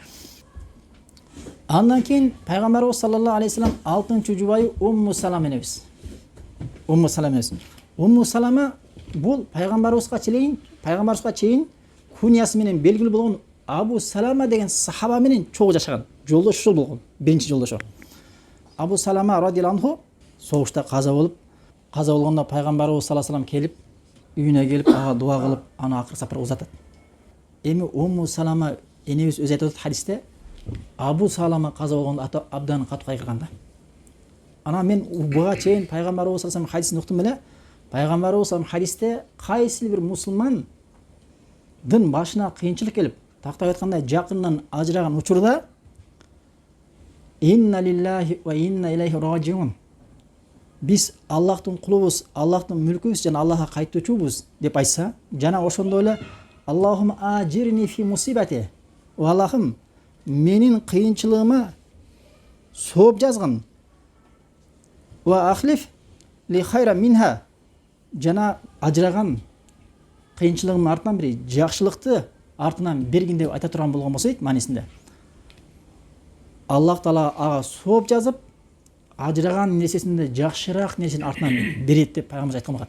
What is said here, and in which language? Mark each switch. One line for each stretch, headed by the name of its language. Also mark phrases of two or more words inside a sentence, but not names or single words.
Kyrgyz: Андан кийин пайгамбарыбыз
Arabic: صلى الله عليه وسلم
Kyrgyz: 6-жубайы Умму Салама энебиз. Умму Салама энебиз. Умму Салама бул пайгамбарыбызга чейин куньясы менен белгилүү болгон Абу Салама деген сахаба менен чогуу жашаган. Жолдош ушул болгон. Биринчи жолдошу. Абу Салама
Arabic: رضي الله عنه
Kyrgyz: согушта каза болгондо пайгамбарыбыз
Arabic: صلى الله عليه وسلم
Kyrgyz: келип, үйүнө келип, ага дуа кылып, аны акыр сапар узатат. Эми Умму Салама энебиз өзү айтып атат хадисте, Абу Салама каза болгондо абдан катуу кайгырган да. Ана мен буга чейин пайгамбарыбыз
Arabic: صلى الله عليه وسلم
Kyrgyz: хадисин уктум эле. Пайгамбарыбыз
Arabic: صلى الله عليه وسلم
Kyrgyz: хадисте кайсы бир мусулмандын башына кыйынчылык келип, тактап айткандай жакындан ажыраган учурда
Arabic: إنا لله وإنا إليه راجعون.
Kyrgyz: Биз Аллахтын кулубуз, Аллахтын мүлкүбүз жана Аллахка кайтуучубуз деп айтса, жана ошондой эле
Arabic: اللهم أجرني في مصيبتي.
Kyrgyz: Аллахым, менин кыйынчылыгыма сооп жазгын.
Arabic: وأخلف لي خيرا منها.
Kyrgyz: Жана ажыраган кыйынчылыгымдын артынан бир жакшылыкты артынан бергин деп айта турган болгон болсо дейт маанисинде. Аллах Таала ага сооп жазып, ажыраган нерсесинде жакшыраак нерсени артынан берет деп пайгамбарыбыз айткан болот.